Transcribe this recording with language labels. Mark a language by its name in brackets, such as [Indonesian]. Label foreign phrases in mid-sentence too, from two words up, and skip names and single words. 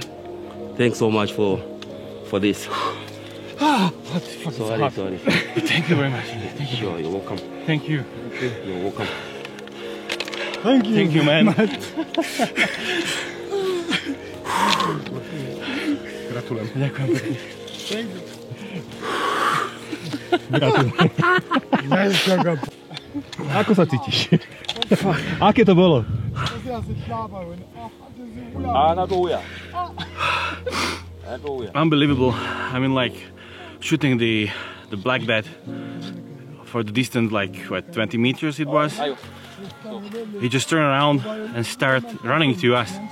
[English] Thanks so much for this. Sorry. Thank you very much. Thank you. Sure, you're welcome. Thank you. You're welcome. Thank you, man. [Slovak] gratulujem. Ďakujem pekne. Gratulujem. Ako sa cítiš? Aké to bolo? [English] Unbelievable. I mean, like shooting the black bat for the distance, like what, 20 meters it was. He just turned around and started running to us.